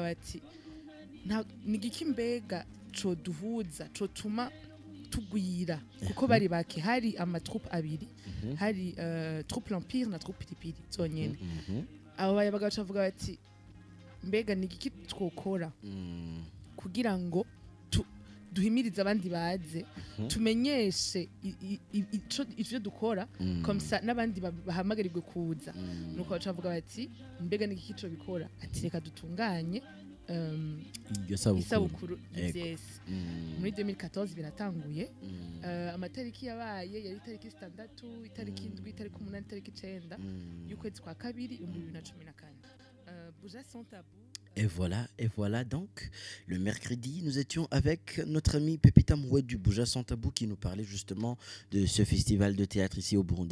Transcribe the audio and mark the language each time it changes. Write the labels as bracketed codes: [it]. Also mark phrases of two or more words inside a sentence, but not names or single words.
[rn] bati nigiki mbega co duhuza co tuma tugwira kuko bari baki hari ama troupe abiri hari Troupe l'Empire na Troupe Pilipili zonyene abo bayabaga bavuga bati mbega nigiki twokora kugira ngo duhimiriza abandi baze tumenyeshe ivyo dukora [fr] comme ça [rn] n'abandi bahamagarirwe kuza nuko bacavuga bati mbega nigiki cyo bikora ati reka dutunganye isabukuru ivyese muri 2014 biratanguye amatariki yabaye yari itariki 6 itariki 7 itariki 8 itariki 9 y'ukwezi kwa kabiri 2014 Bouja Sans Tabou. [fr] Et voilà donc, le mercredi, nous étions avec notre ami Pepita Moué du Bouja Sans Tabou qui nous parlait justement de ce festival de théâtre ici au Burundi.